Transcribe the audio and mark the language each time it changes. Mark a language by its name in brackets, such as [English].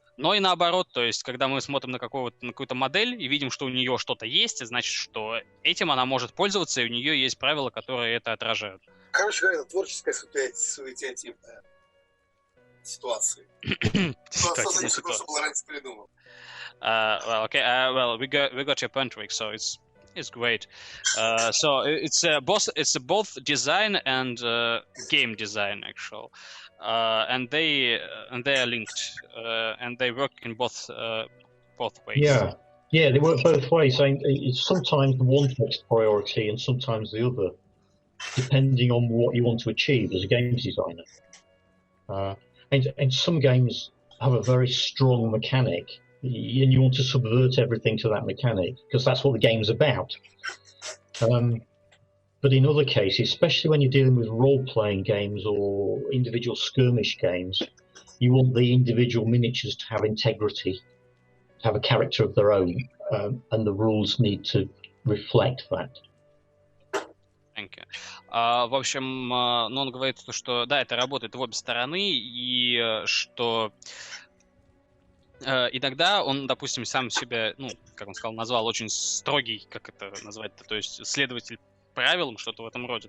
[Russian] Но и наоборот, то есть, когда мы смотрим на какую-то модель и видим, что у нее что-то есть, значит, что этим она может пользоваться, и у нее есть правила, которые это отражают. Короче говоря, это творческая суетятивная ситуация. Ситуативная ситуация. Просто было раньше придумал. [English] Well, we got your point, Rick, so it's great. So it's both design and game design, actually. And they are linked, and they work in both ways. Yeah, they work both ways. It's sometimes one takes priority and sometimes the other, depending on what you want to achieve as a games designer. And some games have a very strong mechanic, and you want to subvert everything to that mechanic because that's what the game's about. But in other cases, especially when you're dealing with role-playing games or individual skirmish games, you want the individual miniatures to have integrity, to have a character of their own, and the rules need to reflect that. Thank you. [Russian] В общем, он говорит, что да, это работает в обе стороны, и что иногда он, допустим, сам себя, как он сказал, назвал очень строгий, как это назвать-то, то есть следователь правилам, что-то в этом роде.